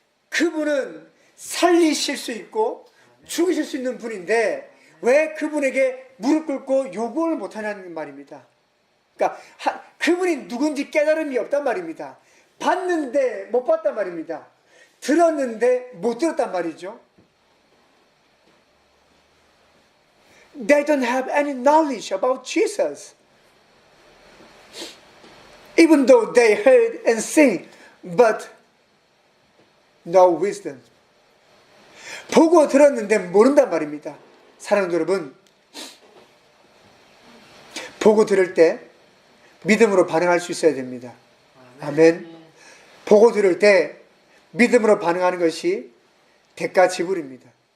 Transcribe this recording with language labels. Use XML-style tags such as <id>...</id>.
<ko>그분은 살리실 수 있고 죽이실 수 있는 분인데 왜 그분에게 무릎 꿇고 요구를 못하냐는 말입니다. 그러니까 그분이 누군지 깨달음이 없단 말입니다. 봤는데 못 봤단 말입니다. 들었는데 못 들었단 말이죠.</ko> <en>They don't have any knowledge about Jesus. Even though they heard and sing, but no wisdom.</en> <ko>보고 들었는데 모른단 말입니다. 사랑하는 여러분, 보고 들을 때 믿음으로 반응할 수 있어야 됩니다. 아멘. 보고 들을 때 믿음으로 반응하는 것이 대가 지불입니다.</ko>